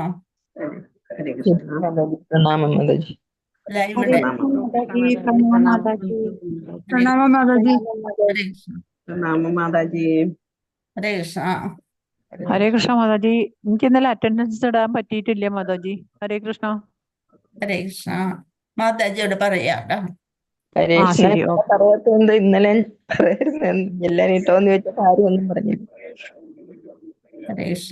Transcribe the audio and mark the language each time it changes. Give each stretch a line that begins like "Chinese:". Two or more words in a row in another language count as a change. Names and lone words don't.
Hindi: हरे कृष्ण। प्रणाम माताजी। लाइव हरे में कृष्ण माताजी, प्रणाम माताजी, प्रणाम माताजी। हरे कृष्ण प्रणाम माताजी। हरे कृष्ण
Malayalam: ഹരേ കൃഷ്ണ മാതാജി, എനിക്ക് ഇന്നലെ അറ്റൻഡൻസ് ഇടാൻ പറ്റിയിട്ടില്ല മാതാജി. ഹരേ കൃഷ്ണ. ഹരേ കൃഷ്ണ മാതാജിയോട് പറയാട്ടോ. ഹരേ ആ കൃഷ്ണ. ശരി, ഓക്കെ. പറയാത്തത് ഇന്നലെ പറയായിരുന്നു, എല്ലാം ഇട്ടോന്ന് ചോദിച്ചപ്പോ ആരും ഒന്നും പറഞ്ഞു. ഹരേ കൃഷ്ണ